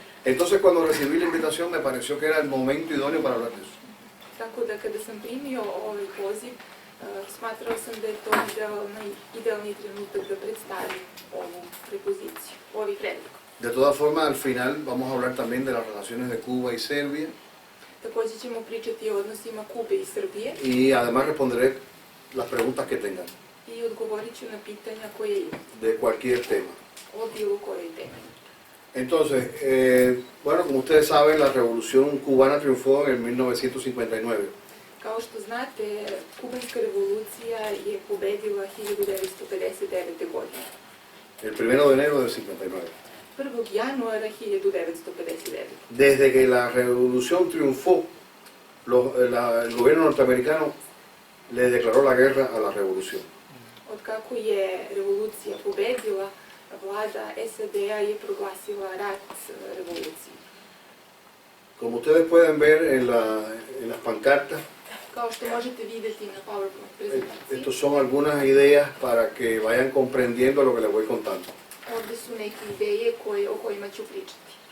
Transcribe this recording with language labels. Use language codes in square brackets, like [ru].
[es] Entonces cuando recibí la invitación me pareció que era el momento idóneo para hablar de eso. [sr] Tako da kada sam primio ovaj poziv, smatrao sam da je to idealni trenutak da predstavim ovu prepoziciju, ovaj predlog. [es] De todas formas, al final vamos a hablar también de las relaciones de Cuba y Serbia. [sr] Takođe ćemo pričati o odnosima Kube i Srbije. [es] Y además responderé las preguntas que tengan. [sr] I odgovorit ću na pitanja koje imam. [es] De cualquier tema. [sr] O bilo kojoj temi. [es] Entonces, bueno, como ustedes saben, la revolución cubana triunfó en el 1959. [sr] Kao što znate, kubanska revolucija je pobedila 1959. godine. [es] El 1 de enero del 59. [sr] 1. januara 1959. [es] Desde que la revolución triunfó, el gobierno norteamericano le declaró la guerra a la revolución. [sr] Od kako je revolucija pobedila, vlada SAD-a je proglasila rat revoluciji. [es] Como ustedes pueden ver en las pancartas, [sr] Kao što možete vidjeti na PowerPoint prezentaciji, [es] estas son algunas ideas para que vayan comprendiendo lo que les voy contando. [sr] ovdje su neke ideje o kojima ću pričati.